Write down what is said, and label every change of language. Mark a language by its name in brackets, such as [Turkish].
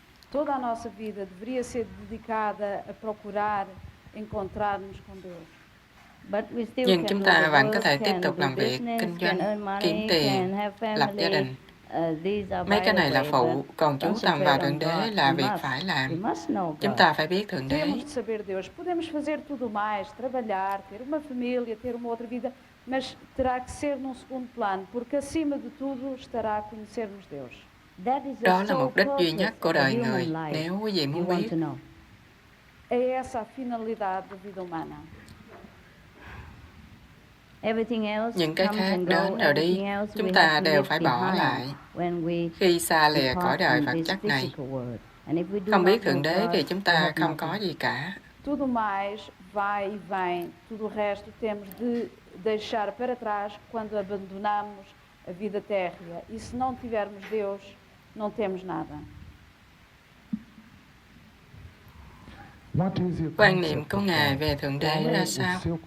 [Portuguese] Toda a nossa vida deveria ser dedicada a procurar encontrar-nos com Deus. [Vietnamese] Nhưng chúng ta vẫn có thể tiếp tục làm việc, kinh doanh, kiếm tiền, lập gia đình. Mấy cái này là phụ, còn chú tâm vào Thượng Đế là việc phải làm. Chúng ta phải biết Thượng Đế. [Portuguese] Temos de saber Deus. Podemos fazer tudo mais, trabalhar, ter uma família, ter uma outra vida, mas terá que ser num segundo plano, porque acima de tudo estará a conhecermos Deus. [Vietnamese] Đó là mục đích duy nhất của đời người, nếu quý vị muốn biết. [Portuguese] É essa a finalidade da vida humana. [Vietnamese] Những cái khác đến rồi đi, chúng ta đều phải bỏ lại khi xa lìa cõi đời vật chất này. Không biết Thượng Đế thì chúng ta không có gì cả. [Portuguese] Tudo mais vai e vem, tudo o resto temos de deixar para trás quando abandonamos a vida térrea. E se não tivermos Deus, não temos nada. [Vietnamese] Quan niệm của Ngài về Thượng Đế là sao?